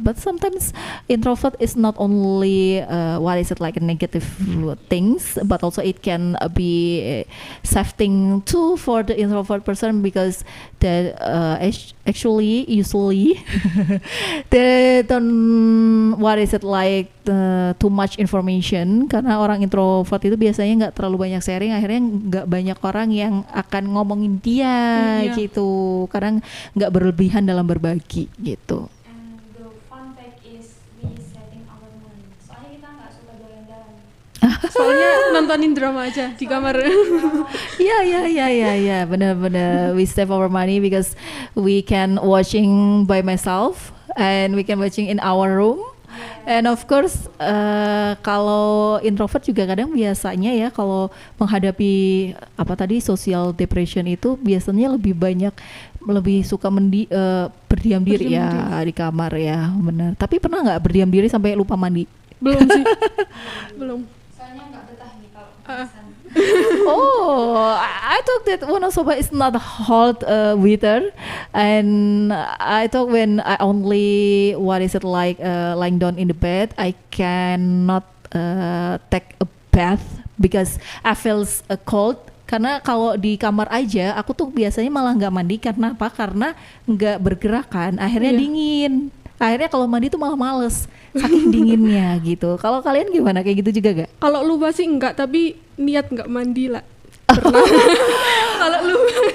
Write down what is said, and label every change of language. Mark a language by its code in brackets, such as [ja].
[en] But sometimes introvert is not only what is it like negative things, but also it can be safe thing too for the introvert person, because that actually usually they don't what is it like too much information, [id] karena orang introvert itu biasanya nggak terlalu banyak sharing, akhirnya nggak banyak orang yang akan ngomongin dia Iya. gitu, karena nggak berlebihan dalam berbagi gitu. [en] And the fun fact is we saving our money. [id] Soalnya kita nggak suka jalan-jalan. Soalnya nontonin drama aja di kamar. Ya, benar-benar [en] we save our money because we can watching by myself and we can watching in our room. And of course, [id] kalau introvert juga kadang biasanya ya kalau menghadapi apa tadi [en] social depression [id] itu biasanya lebih suka berdiam diri Berdiam ya di kamar ya, benar. Tapi pernah nggak berdiam diri sampai lupa mandi? Belum sih. Belum. Soalnya nggak betah nih kalau Ah. di sana. [en] Oh, I thought that Wonosoba is not hot weather, and I thought when I only what is it like lying down in the bed, I cannot take a bath because I feels cold. [id] Karena kalau di kamar aja, aku tuh biasanya malah nggak mandi karena apa? Karena nggak bergerak kan, akhirnya Iya. dingin. Akhirnya kalau mandi tuh malah males, saking dinginnya gitu. Kalau kalian gimana? Kayak gitu juga gak? Kalau lupa sih enggak, tapi niat enggak mandi lah. Pernah. Kalau lupa.